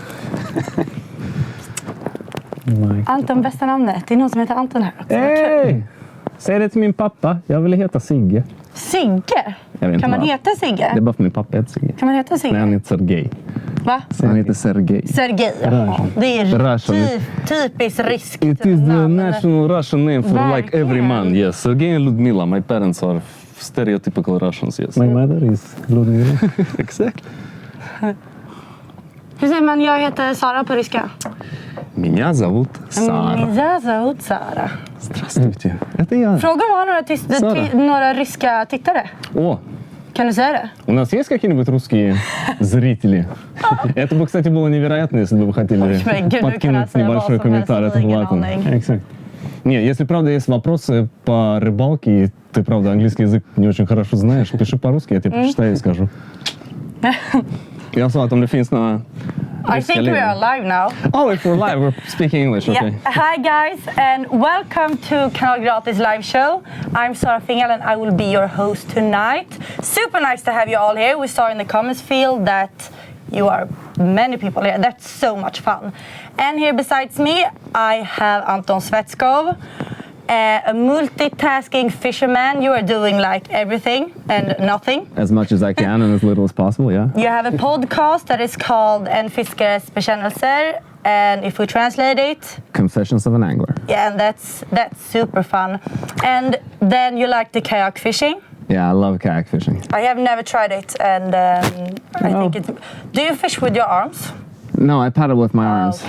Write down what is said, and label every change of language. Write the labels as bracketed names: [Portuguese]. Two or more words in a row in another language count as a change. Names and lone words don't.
[Swedish] Anton, bästa namnet. Det är någon som heter Anton här också. Hej! Säg det till min pappa. Jag ville heta Sigge. Sigge? Jag vet inte Kan man vad. heta Det är Sigge? bara för min pappa heter Sigge. Kan man heta Sigge? Nej, han heter Sergej. Va? Han heter Sergej. Sergej. Ja. Det är typiskt riskt [English] It is the [Swedish] namn. [English] national Russian name for like every [Swedish] Verkligen. [English] man, yes. Sergej and Ludmila, my parents are stereotypical Russians, yes. My mother is Ludmila. Exactly. [Swedish] Hur säger man jag heter Sara på ryska? [Russian] Меня зовут Sara. [Swedish] Jag зовут Sara. [Russian] Здравствуйте. Это я. [Swedish] Fråga om vi har några ryska tittare. [Russian] О, [Swedish] Kan du säga det? [Russian] У нас есть какие-нибудь русские зрители? Это бы, кстати, было невероятно, если бы вы хотели [Swedish] Men gud, nu kan jag [Russian] подкинуть [Swedish] säga vad [Russian] небольшой [Swedish] som helst, [Russian] комментарий. [Swedish] jag har [Russian] Это [Swedish] ingen [Russian] было классно. [Swedish] aning. Exakt. [Russian] Не, если правда есть вопросы по рыбалке, и ты, правда, английский язык не очень хорошо знаешь, пиши по-русски, я тебе прочитаю и скажу. [Swedish] Jag sa att om det finns några... [English] I think we are live now. Oh, if we're live, we're speaking English, okay. Yeah. Hi guys and welcome to Kanalgratis live show. I'm Sara Fingal and I will be your host tonight. Super nice to have you all here. We saw in the comments field that you are many people here. That's so much fun. And here besides me I have Anton Tsvetkov. A multitasking fisherman. You are doing like everything and nothing. As much as I can and as little as possible, yeah. You have a podcast that is called En fiskares bekännelser. And if we translate it, Confessions of an Angler. yeah, and that's super fun. And then you like the kayak fishing. Yeah, I love kayak fishing. I have never tried it, and I think it's. Do you fish with your arms? No, I paddle with my arms.